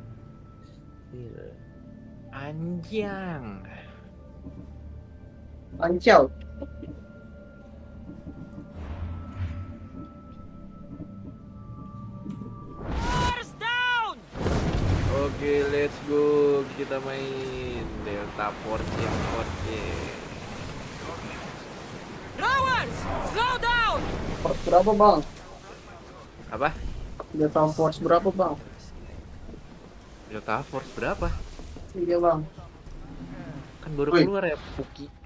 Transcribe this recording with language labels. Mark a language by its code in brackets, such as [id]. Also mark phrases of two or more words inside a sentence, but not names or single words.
[en] Still. [id] Anjang. Ancel. Oke, [en] let's go. [id] Kita main Delta Force yang Force. [en] Rowers, slow down! [id] Force berapa, Bang? Apa? Delta Force berapa, Bang? Delta Force berapa? Iya, Bang. Kan baru Wih. keluar ya, Puki.